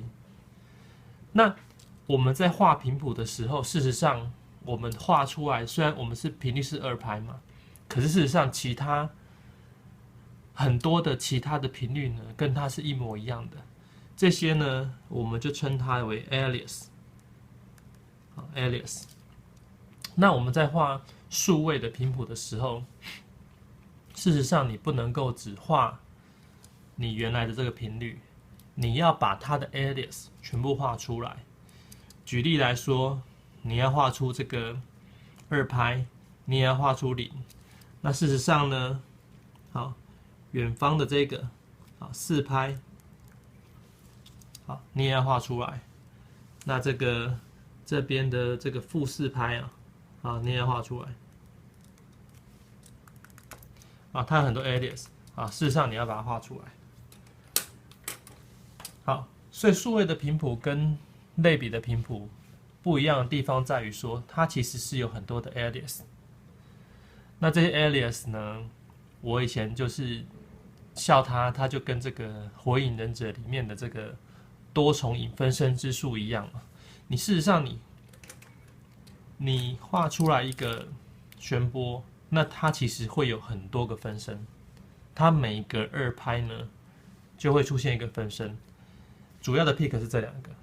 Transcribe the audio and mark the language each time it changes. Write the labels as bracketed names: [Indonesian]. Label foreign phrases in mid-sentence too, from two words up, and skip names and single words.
[Chinese] 那我們在畫頻譜的時候，事實上我們畫出來，雖然我們是頻率是2π嘛，可是事實上其他很多的其他的頻率呢，跟它是一模一樣的。這些呢，我們就稱它為 alias。好 ，alias。那我們在畫數位的頻譜的時候，事實上，你不能夠只畫你原來的這個頻率，你要把它的 alias 全部畫出來。舉例來說，你要畫出這個2π，你也要畫出0。那事實上呢，好，遠方的這個好4π，好，你也要畫出來。那這個這邊的這個 -4π 啊，好，你也要畫出來。啊，它有很多 alias 啊，事實上你要把它畫出來。好，所以數位的頻譜跟類比的頻譜不一樣的地方在於說，它其實是有很多的 alias。那這些 alias 呢，我以前就是笑它，它就跟這個《火影忍者》裡面的這個多重影分身之術一樣嘛。你事實上你畫出來一個弦波。那它其實會有很多個分身，它每個2π呢就會出現一個分身，主要的 peak 是這兩個。